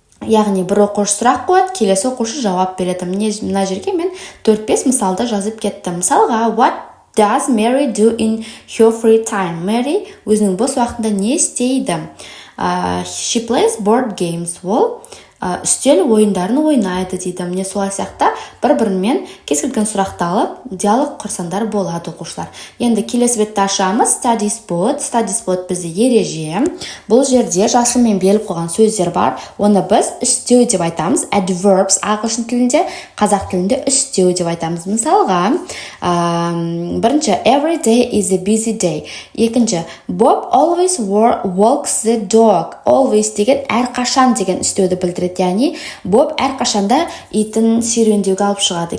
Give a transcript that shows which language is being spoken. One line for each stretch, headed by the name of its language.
Kazakh: яғни бір оқушы сұрақ қояды, келесі оқушы жауап береді. Мына жерге мен 4-5 мысалды жазып кеттім. Мысалға,
English: what does Mary do in her free time?
Kazakh: Mary өзінің бос уақытында не істейді?
English: She plays board games.
Kazakh: Ол үстел ойындарын ойнайды дейді. Міне солай сияқты бір-бірімен кез келген сұрақты алып, диалог құрсаңдар болады оқушылар. Енді келесі бетті ашамыз.
English: Study spot.
Kazakh: Study spot бізде ереже. Бұл жерде жасылмен беріліп қойған сөздер бар. Оны біз үстеу деп айтамыз. Adverbs ағылшын тілінде, қазақ тілінде үстеу деп айтамыз. Мысалға, бірінші,
English: every day is a busy day.
Kazakh: Екінші,
English: Bob always walks the dog.
Kazakh: Always деген әрқашан деген үстеуді білдіреді. Яғни Боб әрқашанда итін серуендеуге алып шығады.